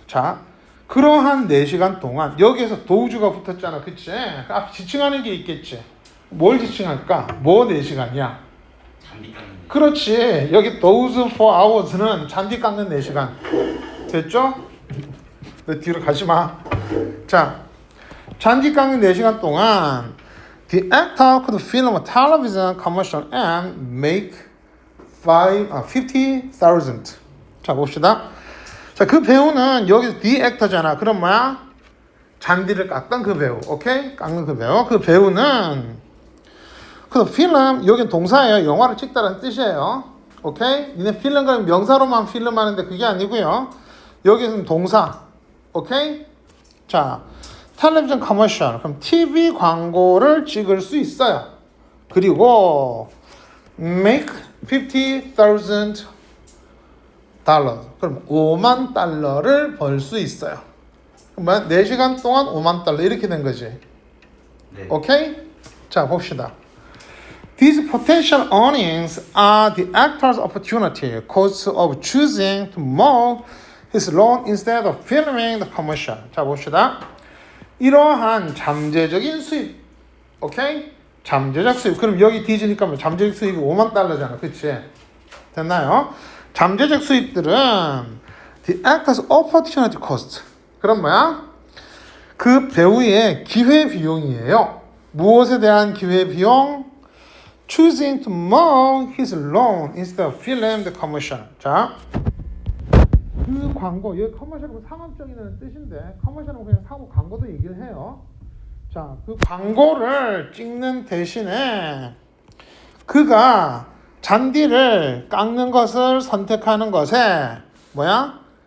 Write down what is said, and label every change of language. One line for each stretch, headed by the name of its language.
Korean: 자, 그러한 4시간 동안 여기에서 does가 붙었잖아. 그치? 앞에 지칭하는 게 있겠지. 뭘 지칭할까? 뭐 4시간이야? 잔디 깎는 그렇지. 여기 those 4 hours 는 잔디 깎는 4시간. 됐죠? 내 뒤로 가지 마.
English: 자, 잔디 깎는 4시간 동안 the actor could film a television commercial and make 50,000.
Korean: 자, 봅시다. 자, 그 배우는 여기서 the actor 잖아. 그럼 뭐야? 잔디를 깎던 그 배우. 오케이? 깎는 그 배우. 그 배우는 그 필름, 여긴 동사예요. 영화를 찍다라는 뜻이에요. 오케이? 니네 필름 그러면 명사로만 필름 하는데 그게 아니고요. 여기서는 동사. 오케이? 자, 텔레비전 커머셜. 그럼 TV 광고를 찍을 수 있어요. 그리고 make 50,000 달러. 그럼 5만 달러를 벌 수 있어요. 그러면 4시간 동안 5만 달러 이렇게 된 거지. 네. 오케이? 자, 봅시다.
English: These potential earnings are the actor's opportunity cost of choosing to mow his lawn instead of filming the commercial.
Korean: 자, 봅시다. 이러한 잠재적인 수입. 오케이? 잠재적 수입. 그럼 여기 뒤지니까 뭐 잠재적 수입이 5만 달러잖아. 그치? 됐나요?
English: 잠재적 수입들은 the actor's opportunity cost.
Korean: 그럼 뭐야? 그 배우의 기회 비용이에요. 무엇에 대한 기회 비용?
English: Choosing to mow his lawn instead of film the commercial.
Korean: 자, 그 광고, 여기 커머셜은 상업적이라는 뜻인데 커머셜은 그냥 사고 광고도 얘기를 해요. 자, 그 광고를 찍는 대신에 그가 잔디를 깎는 것을 선택하는 것에 뭐야?